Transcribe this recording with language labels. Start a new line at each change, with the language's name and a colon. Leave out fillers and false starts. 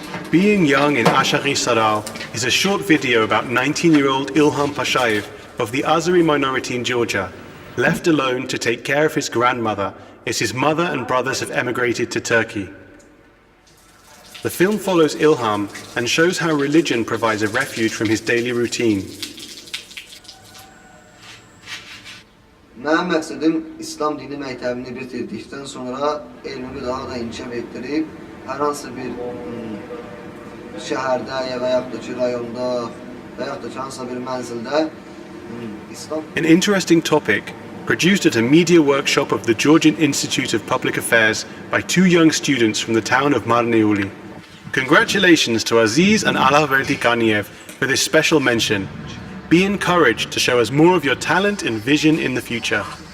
English: Being Young in Ashari Saral is a short video about 19-year-old Ilham Pashayev of the Azeri minority in Georgia, left alone to take care of his grandmother as his mother and brothers have emigrated to Turkey. The film follows Ilham and shows how religion provides a refuge from his daily routine.
Azerbaijani: Mənim məqsədim İslam dini məktəbini bitirdikdən sonra elmimi daha da inkişaf etdirib, hər hansı bir şəhərdə və yaxud da ki rayonda və yaxud da ki hansısa bir mənzildə İslam.
English: An interesting topic, produced at a media workshop of the Georgian Institute of Public Affairs by two young students from the town of Marneuli. Congratulations to Aziz and Ala Vertikaniev for this special mention. Be encouraged to show us more of your talent and vision in the future.